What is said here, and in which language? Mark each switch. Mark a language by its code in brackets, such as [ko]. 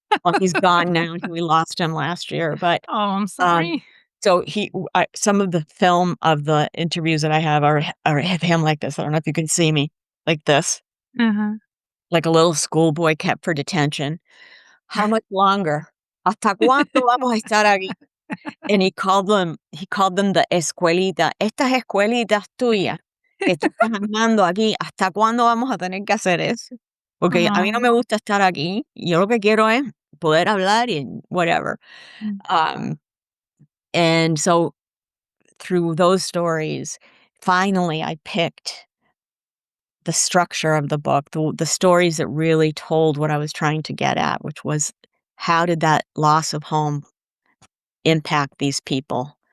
[en] Well, he's gone now, we lost him last year, but, Oh, I'm um, sorry. so some of the film of the interviews that I have are of him like this. I don't know if you can see me, like this, Uh-huh. like a little schoolboy kept for detention. "How much longer? [es] ¿Hasta cuándo vamos a estar aquí?" [en] And he called them the escuelita. [es] "Estas escuelitas tuyas que tú estás armando aquí, ¿hasta cuándo vamos a tener que hacer eso? Porque a mí no me Oh. gusta estar aquí. Yo lo que quiero es poder hablar y whatever." Mm. [en] Um, and so through those stories, finally I picked the structure of the book, the stories that really told what I was trying to get at, which was, how did that loss of home impact these people?